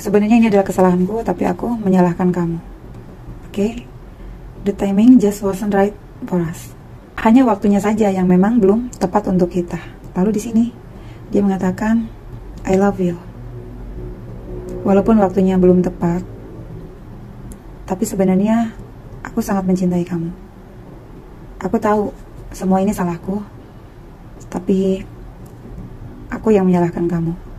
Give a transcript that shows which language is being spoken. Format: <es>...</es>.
<id>Sebenarnya ini adalah kesalahanku, tapi aku menyalahkan kamu. Oke.</id> <en>The timing just wasn't right for us.</en> <id>Hanya waktunya saja yang memang belum tepat untuk kita. Lalu di sini dia mengatakan</id> <en>I love you.</en> <id>Walaupun waktunya belum tepat, tapi sebenarnya aku sangat mencintai kamu. Aku tahu semua ini salahku, tapi aku yang menyalahkan kamu.</id>